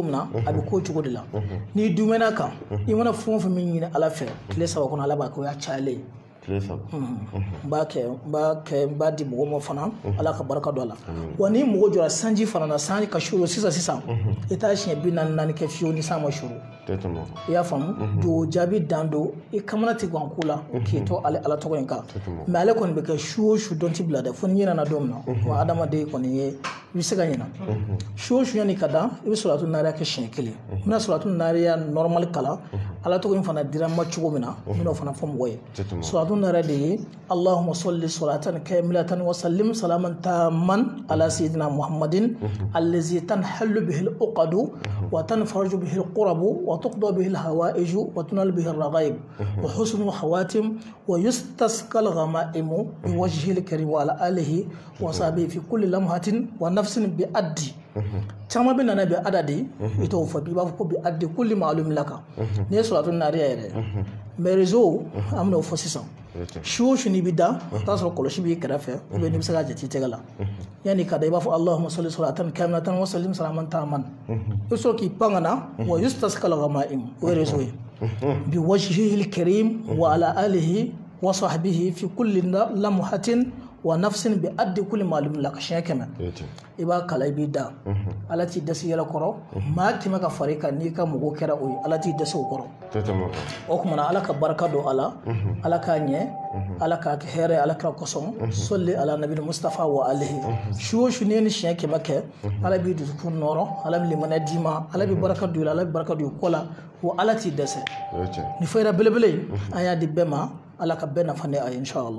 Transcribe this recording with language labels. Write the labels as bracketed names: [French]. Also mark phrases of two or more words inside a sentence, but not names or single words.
[Bambara] min na a bɛ k'o cogo de la n'i dumɛna kan i mana fɛn o fɛn min ɲini Ala fɛ tile 3 kɔnɔ Ala b'a kɛ o y'a cayalen n b'a di mɔgɔ ma fana Ala ka barika don a la wa ni mɔgɔ jɔra sanji fana na sanji ka suru sisan i t'a siɲɛ 44 kɛ fiyewu ni san ma suru i y'a faamu do jaabi dan don i kamana tɛ gan ko la k'i to ale Ala tɔgɔ in kan mais ale kɔni bɛ kɛ su o su dɔn ti bila dɛ fo ni ɲinɛna don min na wa adamaden kɔni ye i bɛ se ka ɲina su o su yanni ka dan i bɛ salatu naaniya kɛ siɲɛ kelen n bɛna salatu naaniya normal kalan ala tɔgɔ in fana dira n ma cogo min na n bɛna o fana fɔ mɔgɔ ye salatu naaniya de ye [Arabic] اللهم صل صلاة كاملة وسلم سلاما تاما على سيدنا محمد الذي تنحل به العقد وتنفرج به الكرب وتقضى به الحوائج وتنال به الرغائب و حسن الخواتم ويستسقى الغمام بوجهه الكريم وعلى آله وصحبه في كل لمحة ونفس بعدد [Bambara] caman bɛ nana bi adadi i t'o fɔ i b'a fɔ ko [Arabic] بعدد كل معلوم لك [Bambara] n'i ye salatu naaniya yɛrɛ mais réseau an bɛn'o fɔ sisan su o su n'i bɛ da o t'a sɔrɔ kɔlɔsi b'i kɛrɛfɛ [French] ou bien [Bambara] n'i bɛ se ka jate i tɛgɛ la yanni ka da i b'a fɔ [Arabic] اللهم صل صلاة كاملة وسلم سلاما تاما [Bambara] i bɛ sɔrɔ k'i pan ka na [Arabic] ويستسقى الغمام [Bambara] o ye réseau ye [Arabic] بوجهه الكريم وعلى آله وصحبه في كل لمحة ونفس بعدد كل معلوم لك [Bambara] siɲɛ 100 i b'a kala i b'i da ala t'i dɛsɛ yɛlɛ kɔrɔ maa kɛmɛ ka fara i kan n'i ka mɔgɔ kɛra o ye ala t'i dɛsɛ o kɔrɔ o tuma na ala ka barika don a la ala k'a ɲɛ ala k'a kɛ hɛrɛ ala kira kosɔn sɔli ala nabi mustafa [Arabic] وآله [Bambara] su o su n'i ye ni siɲɛ 100 kɛ ala b'i dusukun nɔrɔ ala bɛ limaniya d'i ma ala bɛ barika don i la ala bɛ barika don i kɔ la wa ala t'i dɛsɛ ni fayira belebele an y'a di bɛɛ ma ala ka bɛɛ nafa ni a ye inshallah